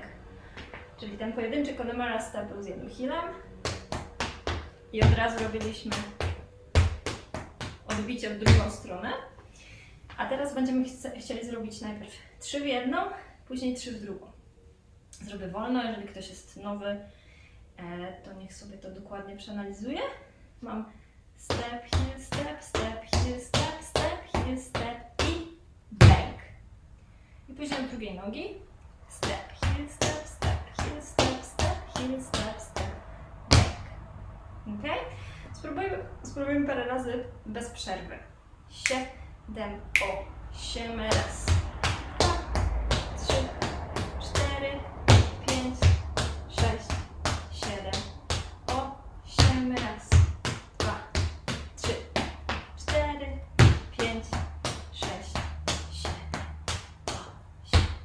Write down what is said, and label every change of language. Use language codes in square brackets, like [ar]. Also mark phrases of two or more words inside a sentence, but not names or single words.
[pl] Czyli ten pojedynczy Connemara step był z jednym heelem i od razu robiliśmy odbicie w drugą stronę. A teraz będziemy chcieli zrobić najpierw 3 w jedną, później 3 w drugą. Zrobię wolno, jeżeli ktoś jest nowy, to niech sobie to dokładnie przeanalizuje. [en] Mam step, heel, step, step, heel, step, step, heel, step i bank. [pl] I później od drugiej nogi [en] step, heel, step, step, heel, step, step, heel, step, step, bank. [pl] Ok? Spróbujmy parę razy bez przerwy. 7, 8, raz, 2, 3, 4, 5, 6, 7, 8, raz, 2, 3, 4, 5, 6, 7, 8.